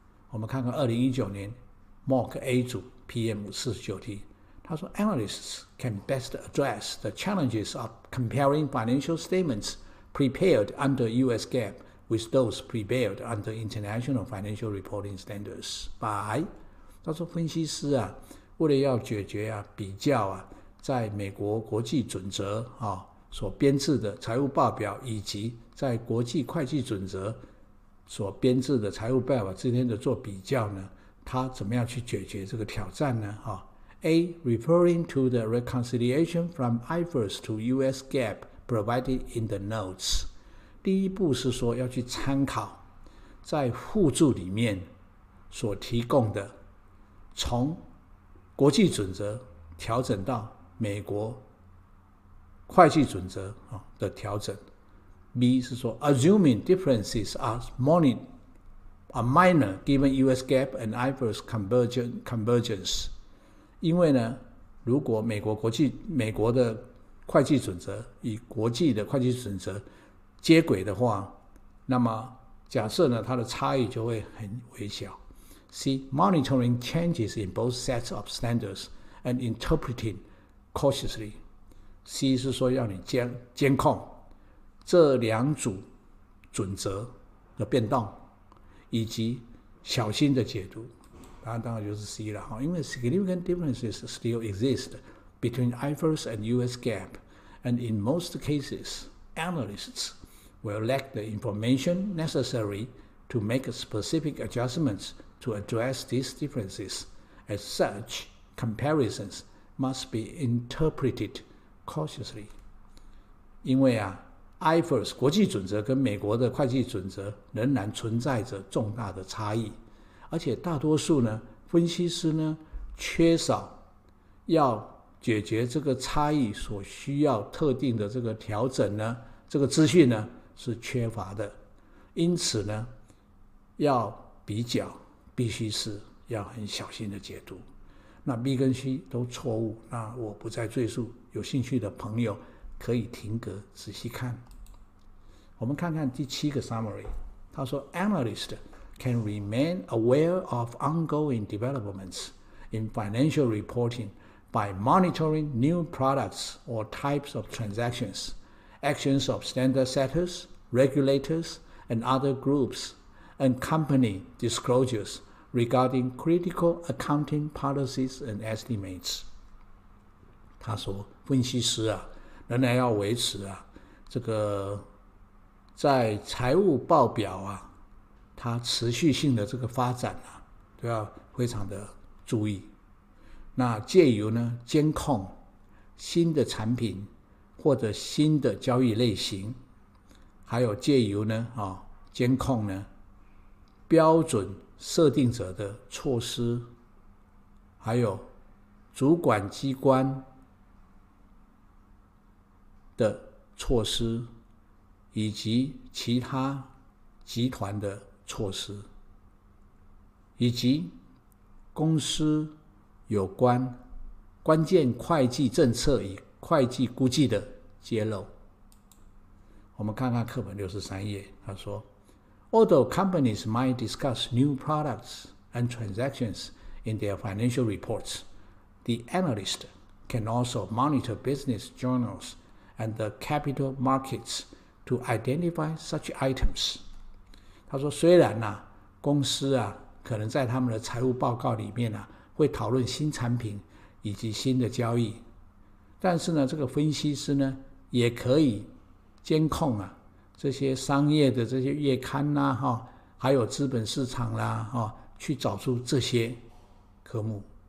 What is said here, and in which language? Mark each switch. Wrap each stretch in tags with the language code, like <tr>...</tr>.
<zh>我们看看2019年 Mock A 组 PM 49题，他说</zh> <en>Analysts can best address the challenges of comparing financial statements prepared under US GAAP with those prepared under International Financial Reporting Standards by</en> <zh>他说分析师为了要解决比较在美国国际准则所编制的财务报表以及在国际会计准则所编制的财务报表之间的做比较呢，他怎么样去解决这个挑战呢？A.</zh> <en>Referring to the reconciliation from IFRS to US GAAP provided in the notes.</en> <zh>第一步是说要去参考在附注里面所提供的从国际准则调整到美国会计准则的调整。 B 是说</zh> <en>Assuming differences are minor given US GAAP and IFRS convergence.</en> <zh>因为呢，如果美国的会计准则与国际的会计准则接轨的话，那么假设呢，它的差异就会很微小。</zh> <en>C. Monitoring changes in both sets of standards and interpreting cautiously.</en> <zh>C 是说要你监控这两组准则的变动，以及小心的解读。当然就是 C 了，因为</zh> <en>significant differences still exist between IFRS and US GAAP, and in most cases, analysts will lack the information necessary to make specific adjustments to address these differences. As such, comparisons must be interpreted cautiously.</en> <zh>因为IFRS 国际准则跟美国的会计准则仍然存在着重大的差异，而且大多数呢，分析师呢缺少要解决这个差异所需要特定的这个调整呢，这个资讯呢是缺乏的，因此呢，要比较必须是要很小心的解读。那 B 跟 C 都错误，那我不再赘述，有兴趣的朋友可以停格仔细看。我们看看第7个 summary， 他说</zh> <en>Analysts can remain aware of ongoing developments in financial reporting by monitoring new products or types of transactions, actions of standard setters, regulators, and other groups, and company disclosures regarding critical accounting policies and estimates.</en> <zh>他说分析师仍然要维持这个在财务报表它持续性的这个发展都要非常的注意。那借由呢监控新的产品或者新的交易类型，还有借由呢监控呢标准设定者的措施，还有主管机关的措施，以及其他集团的措施，以及公司有关关键会计政策与会计估计的揭露。我们看看课本63页，他说</zh> <en>Although companies might discuss new products and transactions in their financial reports, the analyst can also monitor business journals and the capital markets to identify such items.</en> <zh>他说，虽然公司可能在他们的财务报告里面会讨论新产品以及新的交易，但是呢，这个分析师呢也可以监控这些商业的这些月刊还有资本市场去找出这些科目。</zh>